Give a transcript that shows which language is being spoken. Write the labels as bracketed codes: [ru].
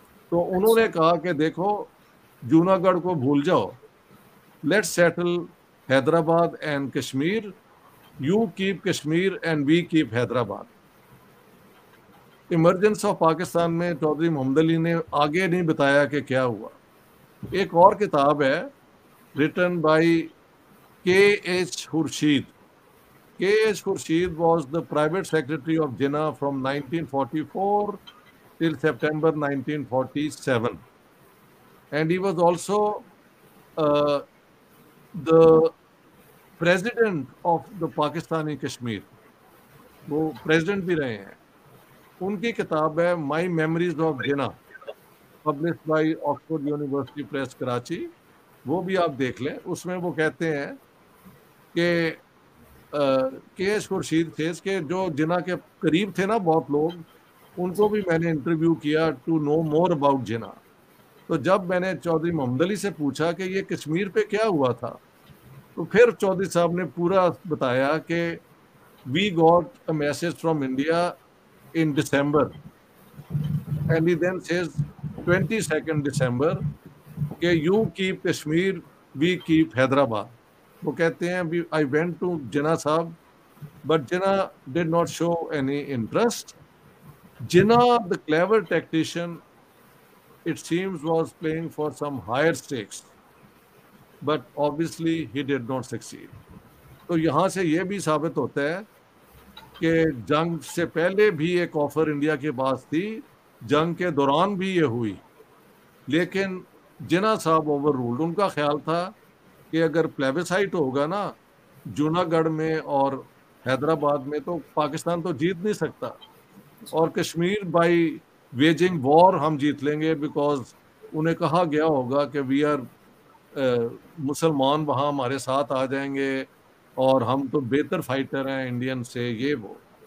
[hi] तो उन्होंने कहा कि देखो जूनागढ़ को भूल जाओ, [en] Let's settle Hyderabad and Kashmir, you keep Kashmir and we keep Hyderabad. [hi] Emergence of Pakistan में चौधरी मोहम्मद अली ने आगे नहीं बताया कि क्या हुआ। एक और किताब है रिटन बाय के H Khurshid, [en] K.H. Khurshid was the private secretary of Jinnah from 1944 till September 1947. And he was also uh, the president of the Pakistani Kashmir. [hi] वो प्रेसिडेंट भी रहे हैं. उनकी किताब है माई memories of Jinnah, publish by Oxford university press Karachi. वो भी आप देख लें. उसमें वो कहते हैं कि K.H. खुर्शीद थे कि जो जिना के करीब थे ना बहुत लोग, उनको भी मैंने इंटरव्यू किया [en] To know more about Jinnah. [hi] तो जब मैंने चौधरी मोहम्मद अली से पूछा कि ये कश्मीर पे क्या हुआ था, तो फिर चौधरी साहब ने पूरा बताया कि [en] we got a message from India in December and he then says [hi] 22 दिसंबर कि [en] You keep Kashmir, we keep Hyderabad. [hi] वो कहते हैं [en] I went to Jinnah sahib but Jinnah did not show any interest. Jinnah, the clever tactician, it seems was playing for some higher stakes, but obviously he did not succeed. [hi] तो यहाँ से ये भी साबित होता है कि जंग से पहले भी एक ऑफर इंडिया के पास थी, जंग के दौरान भी ये हुई, लेकिन जिन्ना साहब ओवर रूल्ड. उनका ख्याल था कि अगर प्लेबिसाइट होगा ना जूनागढ़ में और हैदराबाद में, तो पाकिस्तान तो जीत नहीं सकता, और [en] Kashmir by waging war [hi] हम जीत लेंगे, बिकॉज उन्हें कहा गया होगा कि [en] we are [hi] मुसलमान वहाँ हमारे साथ आ जाएंगे और हम तो बेहतर फाइटर हैं इंडियन से, ये वो.